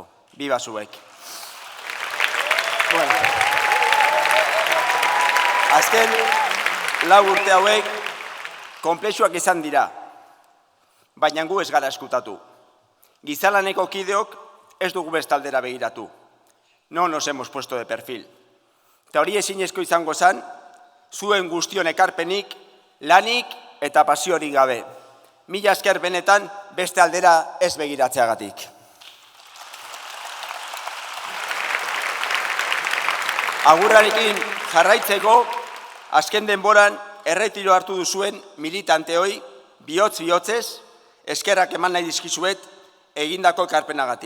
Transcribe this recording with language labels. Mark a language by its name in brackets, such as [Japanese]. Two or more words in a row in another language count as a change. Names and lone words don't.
[Basque] Biba zuek. Bueno. Azken 4 urte hauek konplexuak izan dira, baina gu ez gara eskutatu. Gizalaneko kideok ez dugu bestaldera begiratu. [Spanish] No nos hemos puesto de perfil. [Basque] Eta hori ezinezko izango zen, zuen guztion ekarpenik, lanik eta pasiorik gabe. Mila esker benetan beste aldera ez begiratzeagatik. Agurrarekin jarraitzeko, azken denboran erretiro hartu duzuen militanteoi, bihotz-bihotzez, eskerrak eman nahi dizkizuet egindako ekarpenagatik.